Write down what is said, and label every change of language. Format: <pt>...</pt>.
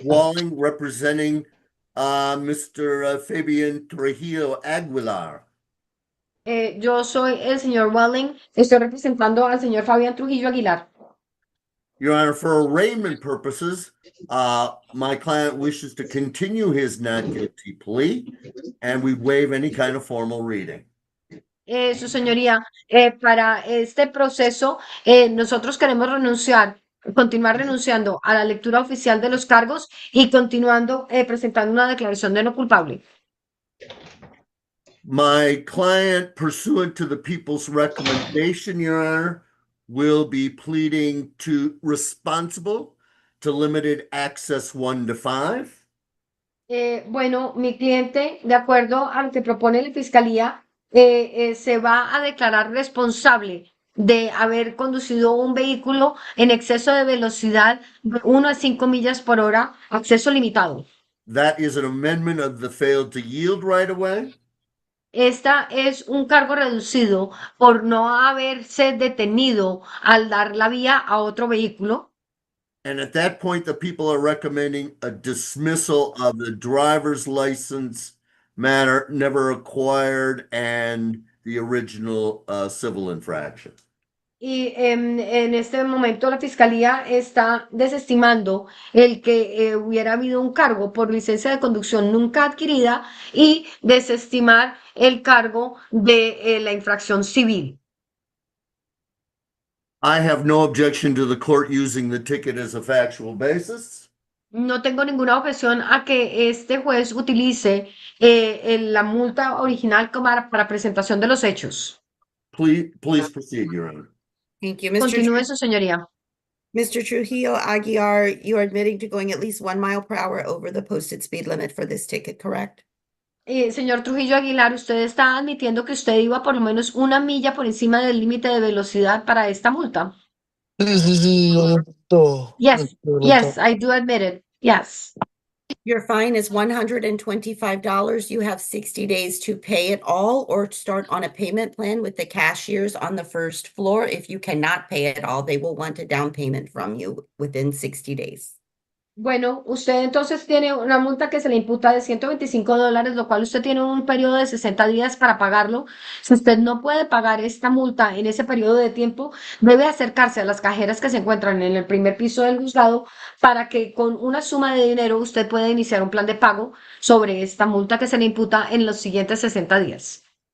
<en>Walling, representing Mr. Fabian Trujillo Aguilar.</en> <es>Yo soy el señor Walling, estoy representando al señor Fabián Trujillo Aguilar.</es> <en>Your Honor, for arraignment purposes, my client wishes to continue his not guilty plea, and we waive any kind of formal reading.</en> <es>Su señoría, para este proceso, nosotros queremos continuar renunciando a la lectura oficial de los cargos y continuando presentando una declaración de no culpable.</es> <en>My client, pursuant to the people's recommendation, Your Honor, will be pleading to responsible to limited access 1 to 5.</en> <es>Bueno, mi cliente, de acuerdo a lo que propone la fiscalía, se va a declarar responsable de haber conducido un vehículo en exceso de velocidad de 1 a 5 millas por hora, acceso limitado.</es> <en>That is an amendment of the failed to yield right away.</en> <es>Esta es un cargo reducido por no haberse detenido al dar la vía a otro vehículo.</es> <en>And at that point, the people are recommending a dismissal of the driver's license matter never acquired and the original civil infraction.</en> <es>Y en este momento la fiscalía está desestimando el que hubiera habido un cargo por licencia de conducción nunca adquirida y desestimar el cargo de la infracción civil.</es> <en>I have no objection to the court using the ticket as a factual basis.</en> <es>No tengo ninguna objeción a que este juez utilice la multa original para presentación de los hechos.</es> <en>Please proceed, Your Honor. Thank you. Mr.</en> <es>Continúe, su señoría.</es> <en>Mr. Trujillo Aguilar, you are admitting to going at least 1 mile per hour over the posted speed limit for this ticket, correct?</en> <es>Señor Trujillo Aguilar, usted está admitiendo que usted iba por lo menos 1 milla por encima del límite de velocidad para esta multa. Sí, todo.</es> <en>Yes, yes, I do admit it. Yes. Your fine is $125. You have 60 days to pay it all or start on a payment plan with the cashiers on the first floor. If you cannot pay it all, they will want a down payment from you within 60 days.</en> <es>Bueno, usted entonces tiene una multa que se le imputa de $125, lo cual usted tiene un periodo de 60 días para pagarlo. Si usted no puede pagar esta multa en ese periodo de tiempo, debe acercarse a las cajeras que se encuentran en el primer piso del juzgado para que con una suma de dinero usted pueda iniciar un plan de pago sobre esta multa que se le imputa en los siguientes 60 días.</es>